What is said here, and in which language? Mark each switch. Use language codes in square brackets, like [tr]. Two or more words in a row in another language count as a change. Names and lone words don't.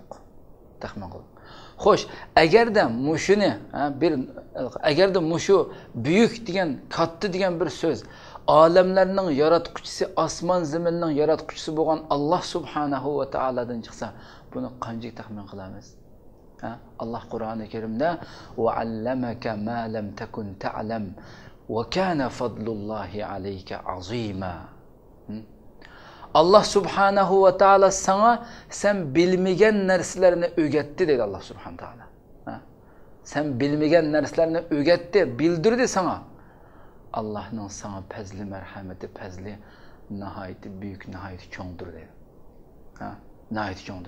[uz] Xo'sh, agarda mushu buyuk degan, katta degan bir so'z olamlarning yaratquchisi, osmon zaminning yaratquchisi bo'lgan [ar] الله سبحانه وتعالى [uz] chiqsa, buni qanchalik taxmin qilamiz? [ar] Alloh Qur'oni Karimda وعلمك ما لم تكن تعلم وكان فضل الله عليك عظيما. الله سبحانه وتعالى [uz] sana sen bilmagan narsalarni o'rgatdi dedi [ar] الله سبحانه تعالى. [uz] Sen bilmagan narsalarni o'rgatdi, bildirdi sana. Allohning sana fazli marhamati, fazli nihoyatda buyuk, nihoyatda cho'ngdir dedi. Nihoyatda cho'ngdir.